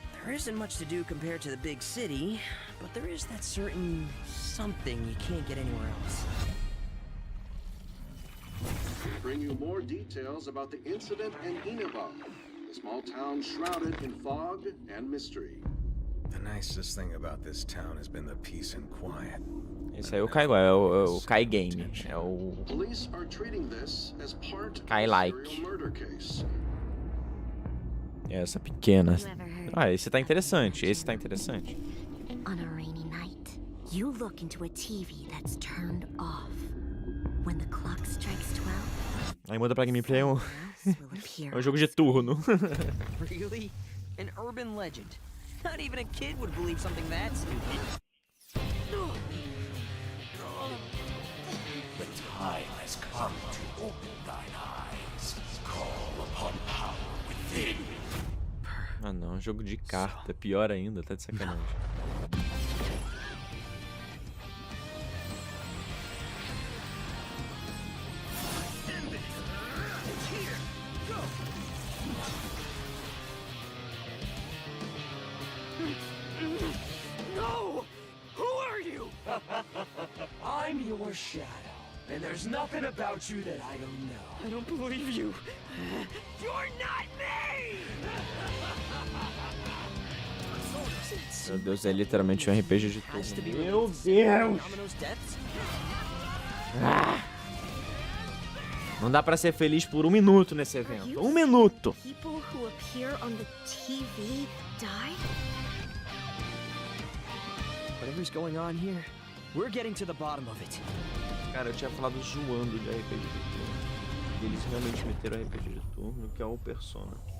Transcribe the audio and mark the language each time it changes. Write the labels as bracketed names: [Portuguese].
[English] There isn't much to do compared to the big city, but there is that certain something you can't get anywhere else. Bring you more details about the incident in Inaba, a small town shrouded in fog and mystery. The nicest thing about this town has been the peace and quiet. [Portuguese] Esse aí é o Kai, é o Kai Game, é o [English] Police are treating this as part of [Portuguese] Kai [English] a like. serial murder case. [Portuguese] Essa pequena. Ah, esse tá interessante, esse tá interessante. [English] On a rainy night, you look into a TV that's turned off. When the clock strikes 12, [Portuguese] Aí muda pra gameplay, é um jogo de turno. [English] Really? An urban legend. Not even a kid would believe something that stupid. The time has come to open thine eyes. Call upon power within. [Portuguese] Ah não, jogo de carta, pior ainda, tá de sacanagem. [English] No! Who are you? I'm your shadow, and there's nothing about you that I don't know. I don't believe you. You're not me! [Portuguese] Meu Deus, é literalmente um RPG de turno. Meu Deus! Ah! Não dá pra ser feliz por 1 minuto nesse evento. 1 minuto! [English] people who appear on the TV die? Whatever's going on here, we're getting to the bottom of it. [Portuguese] Cara, eu tinha falado zoando de RPG de turno. E eles realmente meteram RPG de turno, que é o Persona.